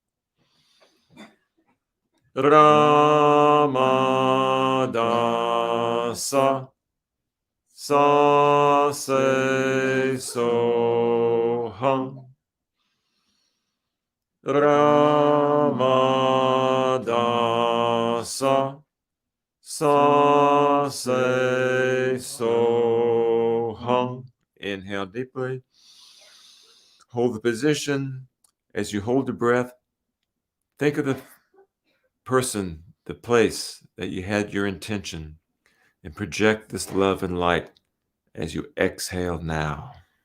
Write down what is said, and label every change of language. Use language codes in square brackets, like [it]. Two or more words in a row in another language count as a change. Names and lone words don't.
[pa] Ramadasa sa se so hum. Ramadasa sa se so hum. [en] Inhale deeply. Hold the position. As you hold the breath, think of the person, the place that you had your intention, and project this love and light as you exhale now.